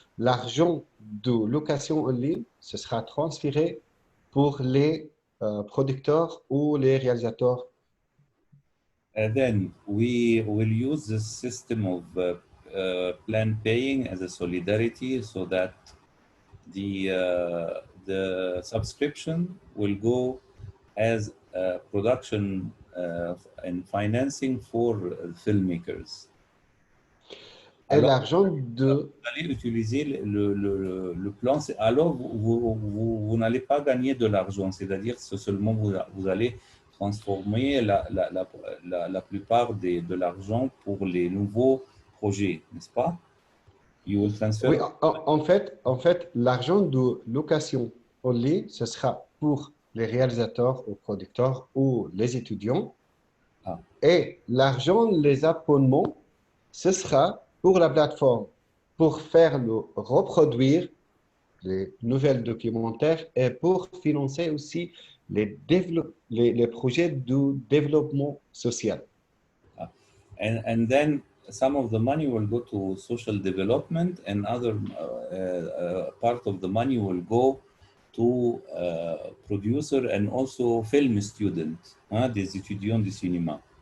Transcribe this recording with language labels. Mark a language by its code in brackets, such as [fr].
[fr] L'argent de location en ligne, ce sera transféré pour les producteurs ou les réalisateurs. [en] Then we will use this system of plan paying as a solidarity so that the subscription will go as production and financing for filmmakers. [fr] Et Alors, l'argent de... vous allez utiliser le plan, alors vous n'allez pas gagner de l'argent, c'est-à-dire que seulement vous allez transformer la plupart de l'argent pour les nouveaux projets, n'est-ce pas? [en] You will transfer. [fr] Oui, en fait, l'argent de location en ligne, ce sera pour les réalisateurs ou producteurs ou les étudiants. Ah. Et l'argent, les abonnements, ce sera pour la plateforme, pour faire reproduire les nouvelles documentaires et pour financer aussi les projets de développement social. [en] And then some of the money will go to social development and other part of the money will go to producer and also film students, hein, [fr] des étudiants du cinéma.